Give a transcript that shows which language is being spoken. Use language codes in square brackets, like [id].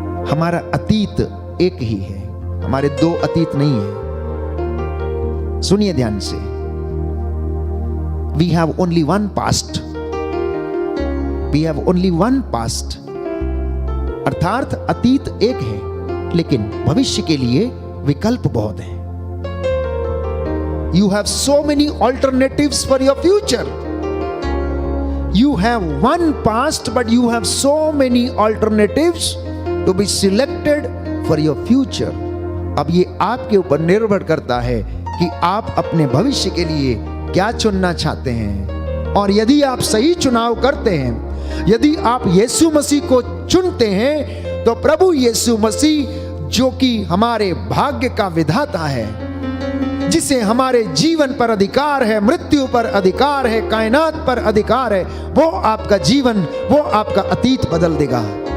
[hi] हमारा अतीत एक ही है, हमारे दो अतीत नहीं है। सुनिए ध्यान से, [en] we have only one past, [hi] we have only one past, अर्थात अतीत एक है लेकिन भविष्य के लिए विकल्प बहुत हैं। [en] You have so many alternatives for your future. You have one past, but you have so many alternatives to be selected for your future. [hi] अब ये आपके ऊपर निर्भर करता है कि आप अपने भविष्य के लिए क्या चुनना चाहते हैं। और यदि आप सही चुनाव करते हैं, यदि आप यीशु मसीह को चुनते हैं, तो प्रभु यीशु मसीह जो कि हमारे भाग्य का विधाता है, जिसे हमारे जीवन पर अधिकार है, मृत्यु पर अधिकार है, कायनात पर अधिकार है, वो आपका जीवन, वो आपका अतीत बदल देगा।